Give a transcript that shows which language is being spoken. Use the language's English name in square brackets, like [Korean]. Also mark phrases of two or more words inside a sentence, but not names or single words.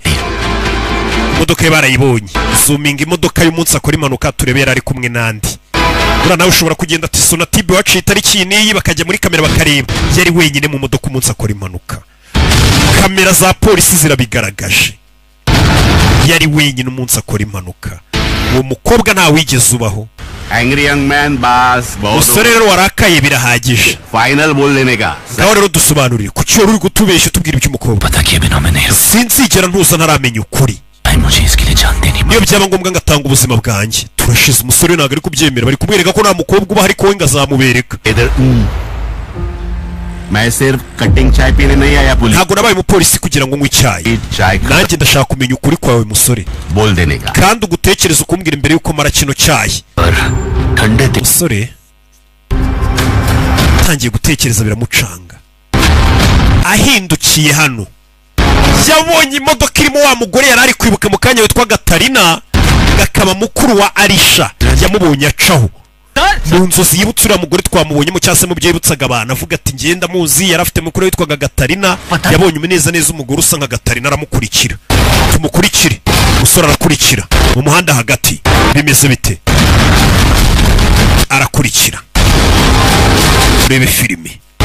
[Kinyarwanda] Imodoka ye barayibonye. Zooming imodoka y'umunsi akora impanuka turebera ari kumwe nandi. Ura nawe ushobora kugenda ati Sonatube wacu itariki niyi bakajya muri kamera bakareba. Yari wenyine mu modoka umunsi akora impanuka. Kamera za polisi zirabigaragaje. Yari wenyine umunsi akora impanuka. Uwo mukobwa nta wigeze ubaho. [English] Angry young man boss. [Kinyarwanda] Musore rero warakaye birahagije. [Hindi] Final bol lene ka. [Kinyarwanda] Nawe rero dusobanurire kuki uri gutubeshya tubwira iby'umukobwa. Sinzigera ntuza ntaramenya ukuri. Niyo byaba ngombwa ngatanga ubuzima bwanjye. Turashize umusore ntabwo ari kubyemera bari kumwereka ko nta mukobwa uba ariko we ngazamubereka. [Hindi] मैं सिर्फ कटिंग चाय पीने नहीं आया पुलिस [Kinyarwanda] ntabwo nabaye umupolisi kugira ngo nywe icyayi nanjye ndashaka kumenya ukuri kwawe musore [Hindi] बोल देने का [Kinyarwanda] kandi ugutekereza ukumbwira imbere yuko mara kino cyayi musore tangiye gutekereza biramucanga ahindukiye hano yabonye imodoka irimo wa mugore yari ari kwibuka mu kanya witwa Gatarina gakaba mukuru wa Arisha yamubonye acaho mu nzozi yibutse uriya mugore twamubonye mu cyase mu byo yibutsaga abantu avuga ati ngenda muzi yari afite mukuru witwaga Gatarina yabonye umuneza neza umugore usa nka Gatarina aramukurikira tumukurikire umusore arakurikira mu muhanda hagati bimeze bite arakurikira urebe filime